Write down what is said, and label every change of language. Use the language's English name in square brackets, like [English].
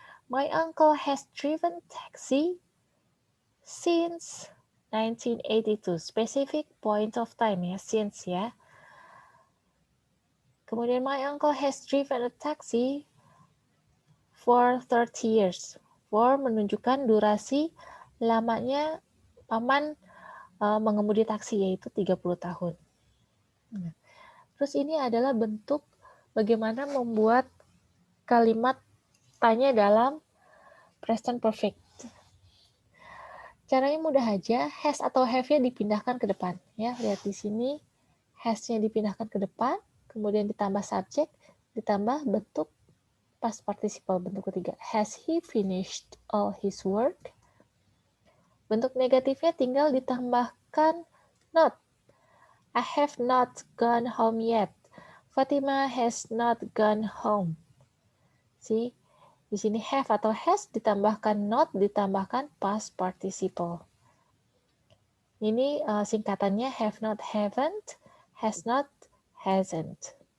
[English] My uncle has driven taxi since 1982. Specific point of time ya, since ya. [Indonesian] Kemudian [English] my uncle has driven a taxi for 30 years. [Indonesian] For menunjukkan durasi lamanya paman mengemudi taksi, yaitu 30 tahun. Nah, terus ini adalah bentuk bagaimana membuat kalimat tanya dalam present perfect. Caranya mudah aja, has atau have-nya dipindahkan ke depan. Ya, lihat di sini, has-nya dipindahkan ke depan, kemudian ditambah subjek, ditambah bentuk past participle, bentuk ketiga. [English] Has he finished all his work? [Indonesian] Bentuk negatifnya tinggal ditambahkan not. [English] I have not gone home yet. Fatima has not gone home. See, [Indonesian] di sini have atau has ditambahkan not, ditambahkan past participle. Ini singkatannya have not, haven't, has not, hasn't.